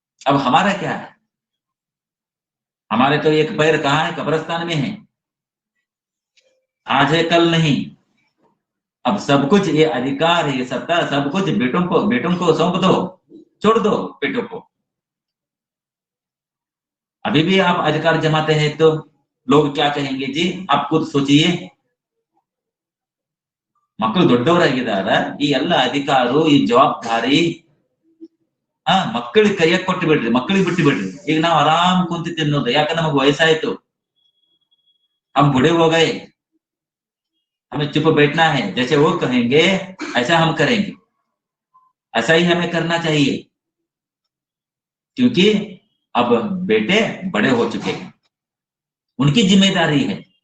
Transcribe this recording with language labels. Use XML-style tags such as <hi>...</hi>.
<hi>अब हमारा क्या है, हमारे तो एक पैर कहाँ है, कब्रिस्तान में है, आज है कल नहीं। अब सब कुछ ये अधिकार ये सत्ता सब कुछ बेटों को सौंप दो, छोड़ दो बेटों को। अभी भी आप अधिकार जमाते हैं तो लोग क्या कहेंगे जी, आप खुद सोचिए।</hi> <kn>ಮಕ್ಕಳು ದೊಡ್ಡವರಾಗಿದ್ದಾರೆ, ಈ ಎಲ್ಲ ಅಧಿಕಾರು ಈ ಜವಾಬ್ದಾರಿ ಮಕ್ಕಳಿಗೆ ಕೈಯಾಗ ಕೊಟ್ಟು ಬಿಡ್ರಿ, ಮಕ್ಕಳಿಗೆ ಬಿಟ್ಟು ಬಿಡ್ರಿ। ಈಗ ನಾವು ಆರಾಮ್ ಕುಂತಿ ತಿನ್ನೋದು, ಯಾಕಂದ್ರೆ ನಮಗೆ ವಯಸ್ಸಾಯ್ತು,</kn> <hi>हम बूढ़े हो गए, हमें चुप बैठना है, जैसे वो कहेंगे ऐसा हम करेंगे, ऐसा ही हमें करना चाहिए, क्योंकि अब बेटे बड़े हो चुके हैं, उनकी जिम्मेदारी है।</hi>